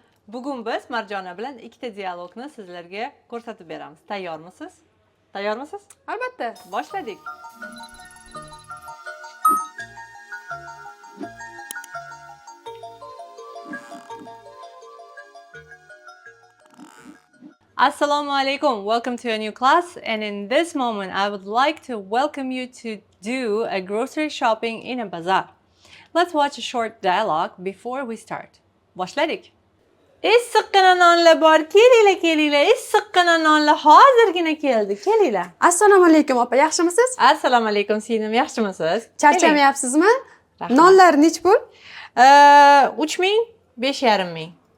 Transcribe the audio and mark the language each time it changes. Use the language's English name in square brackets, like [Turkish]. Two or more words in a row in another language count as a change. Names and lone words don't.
[Uzbek] Bugun biz Marjona bilan ikkita dialogni sizlarga ko'rsatib beramiz. Tayyormisiz? Tayyormisiz? Albatta. Boshladik. Assalamu alaikum. [English] Welcome to a new class, and in this moment I would like to welcome you to do a grocery shopping in a bazaar. Let's watch a short dialogue before we start. [Uzbek] Boshladik. Issiqqina nonlar bor. Kelinglar. Issiqqina nonlar hozirgina keldi. Kelinglar. Assalomu alaykum opa, yaxshimisiz? Assalomu alaykum singlim, yaxshimisiz? Charchamayapsizmi? Rahmat. Nonlar nech pul? 3000, 5500.